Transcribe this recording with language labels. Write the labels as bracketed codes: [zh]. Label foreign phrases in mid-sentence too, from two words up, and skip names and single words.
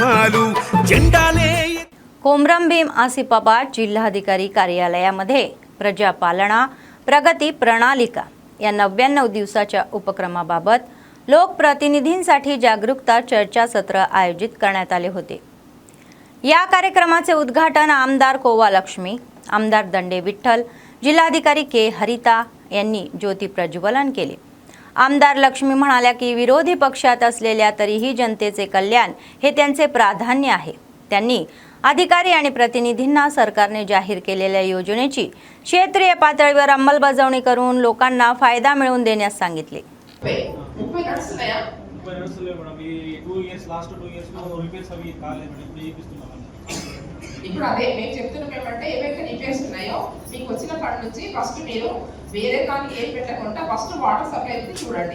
[te] జెండాలు జెండాలే [mr] कोमरम भीम आसिफाबाद जिल्हाधिकारी कार्यालयामध्ये प्रजापालना प्रगती प्रणालिका या 99 दिवसाच्या उपक्रमाबाबत लोकप्रतिनिधींसाठी जागरूकता चर्चासत्र आयोजित करण्यात आले होते। या कार्यक्रमाचे उद्घाटन आमदार कोवा लक्ष्मी, आमदार दंडे विठ्ठल, जिल्हाधिकारी के हरिता यांनी ज्योती प्रज्वलन केले। आमदार लक्ष्मी म्हणाल्या की विरोधी पक्षात असलेल्या तरीही जनतेचे कल्याण हे त्यांचे प्राधान्य आहे। त्यांनी अधिकारी आणि प्रतिनिधींना सरकारने जाहीर केलेल्या योजनेची क्षेत्रीय पातळीवर अंमलबजावणी करून लोकांना फायदा मिळवून देण्यास सांगितले। [te] ఇప్పుడు అదే మేము చెప్తున్నాం ఏమంటే ఏవైతే రిపేర్స్ ఉన్నాయో మీకు వచ్చిన ఫండ్ నుంచి ఫస్ట్ మీరు వేరే దానికి ఏం పెట్టకుండా [en] first water supply [te] చూడండి।